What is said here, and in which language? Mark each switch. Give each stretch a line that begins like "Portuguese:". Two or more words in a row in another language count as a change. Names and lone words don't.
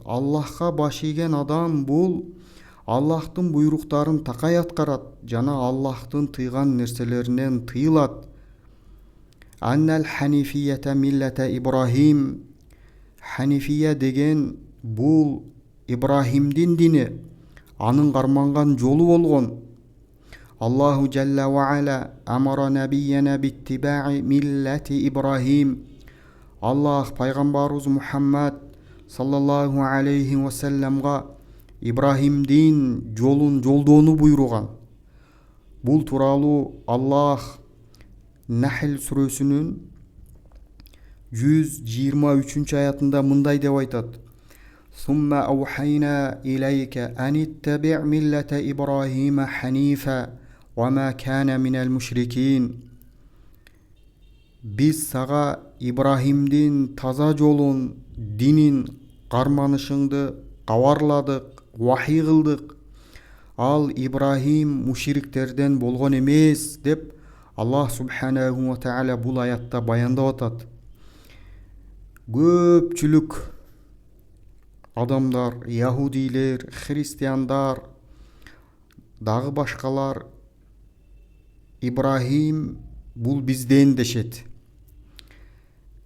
Kyrgyz: Аллахка баш ийген адам бул Аллахтын буйруктарын такай аткарат жана Аллахтын тыйган нерселеринен тыйылат.
Arabic: أن الحنيفية ملة إبراهيم.
Kyrgyz: Ханифия деген бул Ибрахимдин дини, анын карманган жолу болгон.
Arabic: الله جل وعلا أمر نبينا باتباع ملة إبراهيم.
Kyrgyz: Аллах пайгамбарыбыз Мухаммад
Arabic: صلى الله عليه وسلم
Kyrgyz: Ибрахимдин жолун жолдоону буйруган. Бул тууралуу Аллах Нахл сүрөсүнүн 123 аятында мындай деп айтат:
Arabic: ثم أوحينا إليك أن اتبع ملة إبراهيم حنيفا وما كان من المشركين.
Kyrgyz: Биз сага Ибрахимдин таза жолун, динин карманышыңды кабарладык, вахий кылдык. Ал Ибрахим мушриктерден болгон эмес деп Аллах
Arabic: سبحانه وتعالى
Kyrgyz: бул аятта баяндап атат. Көпчүлүк адамдар, яһудилер, христиандар, дагы башкалар Ибрахим бул бизден дешет.